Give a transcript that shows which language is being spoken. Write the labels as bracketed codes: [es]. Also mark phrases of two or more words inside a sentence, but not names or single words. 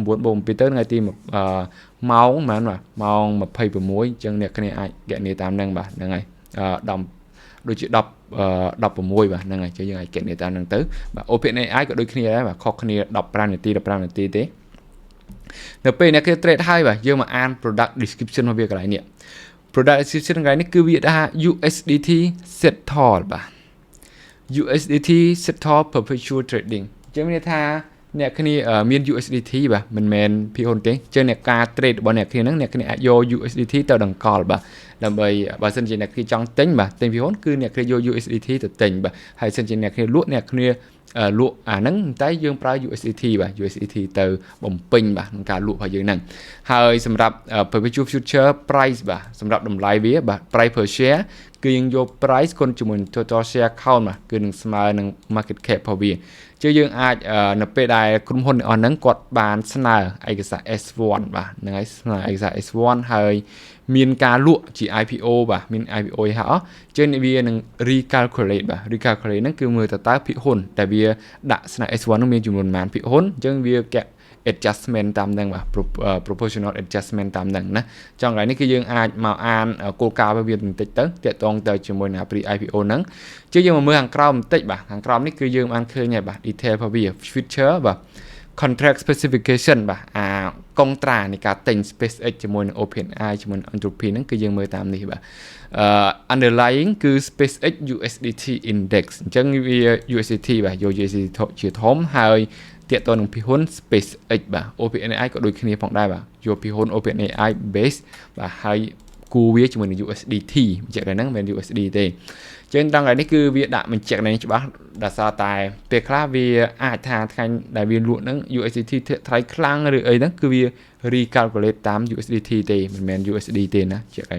[km] បូក7ទៅថ្ងៃទីម៉ោងប៉ុន្មានបាទម៉ោង26អញ្ចឹងអ្នកគ្នាអាចកណនីតាមហ្នឹងបាទហ្នឹងហើយ10ដូចជា16បាទហ្នឹងហើយយើងអាចកណនីតាមហ្នឹងទៅបាទ OpenAI ក៏ដូចគ្នាដែរបាទខុសគ្នា15នាទីទេនៅពេលអ្នកគេ trade ហើយបាទយើងមកអាន [en] product description [km] របស់វាកន្លែងនេះ [en] product description [km] កន្លែងនេះគឺវាថា [en] USDT settle [km] បាទ [en] USDT settle perpetual trading [km] អញ្ចឹងមានថាអ្នកគ្នាមាន USDT បាទមិនមែនភាគហ៊ុនទេអញ្ចឹងអ្នកការ trade របស់អ្នកគ្នាហ្នឹងអ្នកគ្នាអាចយក USDT ទៅដង្កល់បាទ ដើម្បីបើសិនជាអ្នកគ្នាចង់ទិញបាទទិញភាគហ៊ុនគឺអ្នកគ្នាយក USDT ទៅទិញបាទហើយសិនជាអ្នកគ្នាលក់អ្នកគ្នាលក់ អាហ្នឹងតែយើងប្រើ USDT បាទ USDT ទៅបំពេញបាទក្នុងការលក់របស់យើងហ្នឹងហើយសម្រាប់ [en] perpetual future price [km] បាទសម្រាប់តម្លៃវាបាទ [en] price per share [km] គឺយើងយក price គុណជាមួយ [en] total share count [km] បាទគឺនឹងស្មើនឹង [en] market cap [km] របស់វាជាយើងអាចនៅពេលដែលក្រុមហ៊ុនអស់ហ្នឹងគាត់បានស្នើឯកសារ S1 បាទហ្នឹងហើយស្នើឯកសារ S1 ហើយមានការលក់ជា IPO បាទ មាន IPO ហើយអស់ចឹងវានឹង recalculate បាទ recalculate ហ្នឹងគឺមើលទៅតើភាគហ៊ុនតែវាដាក់ស្នើ S1 ហ្នឹងមានចំនួនប៉ុន្មានភាគហ៊ុន អញ្ចឹងវា adjustment តាមហ្នឹងបាទ [en] proportional adjustment [km] តាមហ្នឹងណាចង់កន្លែងនេះគឺយើងអាចមកអានគោលការណ៍វាបន្តិចទៅតាក់ទងទៅជាមួយនឹង [en] pre IPO [km] ហ្នឹងជាយើងមកមើលខាងក្រោមបន្តិចបាទខាងក្រោមនេះគឺយើងបានឃើញហើយបាទ detail របស់វា feature បាទ [en] contract specification [km] បាទកុងត្រានៃការទិញ SpaceX ជាមួយនឹង OpenAI ជាមួយនឹង Anthropy ហ្នឹងគឺយើងមើលតាមនេះបាទunderlying គឺ SpaceX USDT index អញ្ចឹងវា USDT បាទយក USDT ជាធំហើយតាក់ទងនឹងភាគហ៊ុន SpaceX បាទ OpenAI ក៏ដូចគ្នាផងដែរបាទយកភាគហ៊ុន OpenAI base បាទហើយគូវាជាមួយនឹង USDT បញ្ជាក់តែហ្នឹងមិនមែន USD ទេចឹងដល់ថ្ងៃនេះគឺវាដាក់បញ្ជាក់នៅច្បាស់ដោយសារតែពេលខ្លះវាអាចថាថ្ងៃដែលវាលក់ហ្នឹង USDT ថ្លៃខ្លាំងឬអីហ្នឹងគឺវា recalculate តាម USDT ទេមិនមែន USD ទេណាជាក់